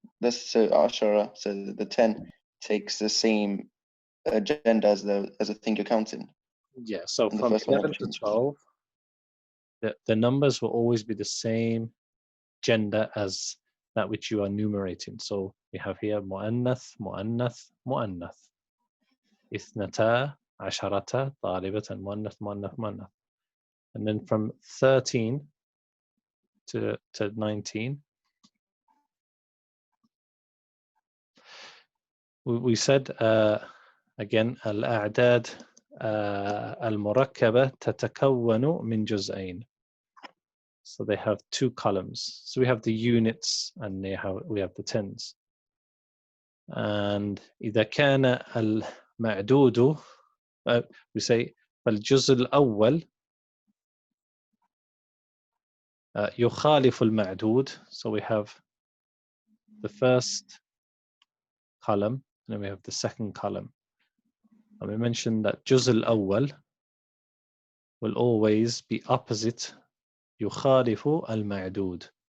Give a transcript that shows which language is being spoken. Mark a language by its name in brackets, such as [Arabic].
[English] That's so Ashara, so the 10 takes the same agenda as the thing you're counting. Yeah, so And the from first one 11 to 12, the numbers will always be the same gender as that which you are numerating. So we have here [Arabic] مؤنث مؤنث مؤنث. اثنتا عشرة طالبة مؤنث مؤنث مؤنث. [English] And then from 13 to 19, we said again [Arabic] الأعداد المركبة تتكون من جزئين. [English] So they have two columns. So we have the units and we have the tens. And [Arabic] إذا كان المعدود, [English] we say [Arabic] فالجزء الأول يخالف المعدود. [English] So we have the first column and then we have the second column. And we mentioned that [Arabic] جزء الأول [English] will always be opposite [Arabic] يخالف المعدود.